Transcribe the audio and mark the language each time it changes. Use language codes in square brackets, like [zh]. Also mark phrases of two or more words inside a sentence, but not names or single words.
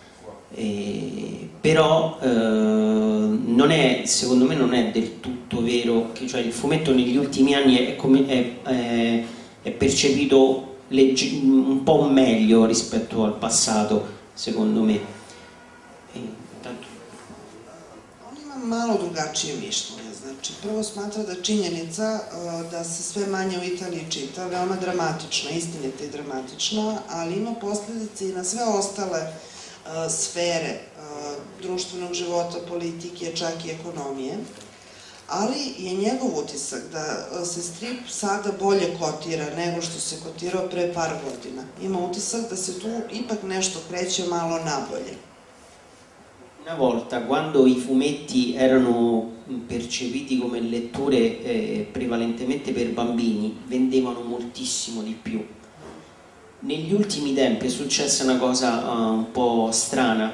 [it] Però secondo me non è del tutto vero che, cioè, il fumetto negli ultimi anni è percepito un po' meglio rispetto al passato, secondo me. [sr] On ima malo drugačije mišljenje. Znači, prvo smatra da činjenica da se sve manje u Italiji čita, veoma dramatična, istinita i dramatična, ali ima posledice i na sve ostale sfere društvenog života, politike, čak i ekonomije, ali je njegov utisak da se strip sada bolje kotira nego što se kotirao pre par godina. Ima utisak da se tu ipak nešto kreće malo nabolje. [it] Una volta, quando i fumetti erano percepiti come letture prevalentemente per bambini, vendevano moltissimo di più. Negli ultimi tempi è successa una cosa un po' strana.